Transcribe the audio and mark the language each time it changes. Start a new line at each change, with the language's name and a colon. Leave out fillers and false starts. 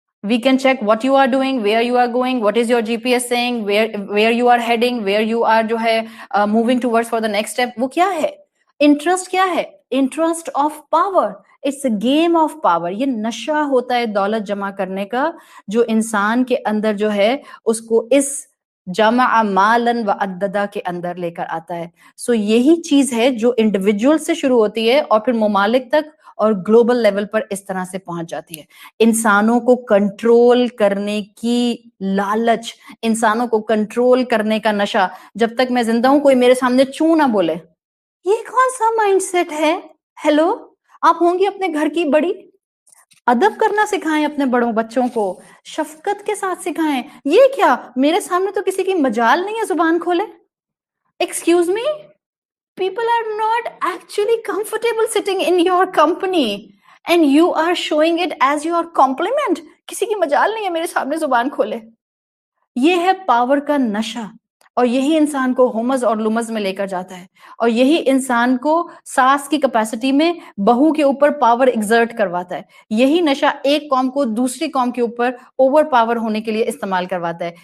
English: We can check what you are doing, where you are going, what is your GPS saying, where you are heading, where you are
Urdu: جو ہے
English: moving towards for the next step.
Urdu: وہ کیا ہے؟ Interest کیا ہے؟ Interest of power.
English: It's a game of power.
Urdu: یہ نشہ ہوتا ہے دولت جمع کرنے کا, جو انسان کے اندر جو ہے اس کو اس
Arabic: جمع مالا وعددا
Urdu: کے اندر لے کر آتا ہے. سو یہی چیز ہے جو انڈیویجول سے شروع ہوتی ہے اور پھر ممالک تک اور گلوبل لیول پر اس طرح سے پہنچ جاتی ہے. انسانوں کو کنٹرول کرنے کی لالچ, انسانوں کو کنٹرول کرنے کا نشہ. جب تک میں زندہ ہوں کوئی میرے سامنے چوں نہ بولے. یہ کون سا مائنڈ سیٹ ہے؟ ہیلو, آپ ہوں گی اپنے گھر کی بڑی, ادب کرنا سکھائیں اپنے بڑوں بچوں کو, شفقت کے ساتھ سکھائیں. یہ کیا میرے سامنے تو کسی کی مجال نہیں ہے زبان کھولے.
English: Excuse me, people are not actually comfortable sitting in your company and you are showing it as your compliment.
Urdu: کسی کی مجال نہیں ہے میرے سامنے زبان کھولے. یہ ہے پاور کا نشہ, اور یہی انسان کو ہومز اور لمز میں لے کر جاتا ہے, اور یہی انسان کو ساس کی کیپیسٹی میں بہو کے اوپر پاور ایگزرٹ کرواتا ہے. یہی نشہ ایک قوم کو دوسری قوم کے اوپر اوور پاور ہونے کے لیے استعمال کرواتا ہے.